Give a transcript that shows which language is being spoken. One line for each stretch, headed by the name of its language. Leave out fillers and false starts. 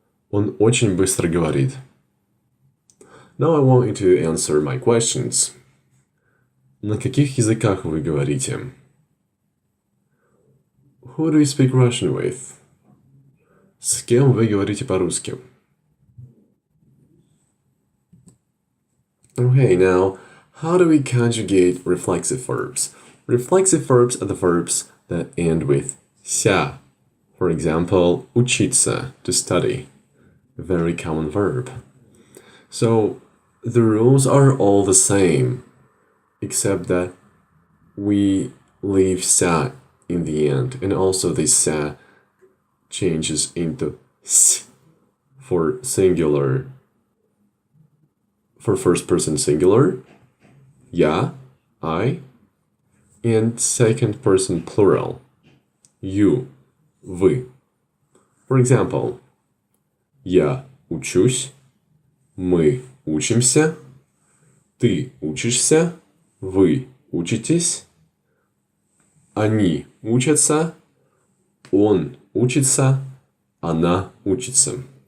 Russian: Он очень быстро говорит.
English: Now I want you to answer my questions.
Russian: На каких языках вы говорите?
English: Who do you speak Russian with?
Russian: С кем вы говорите по-русски?
English: Okay, now, how do we conjugate reflexive verbs? Reflexive verbs are the verbs that end with ся. For example, учиться, to study. A very common verb. So, the rules are all the same, except that we leave ся in the end, and also this ся changes into s for singular, for first person singular, я, I, and second person plural, you, вы. For example,
Russian: я учусь, мы учимся, ты учишься, вы учитесь, они учатся, он учится, она учится.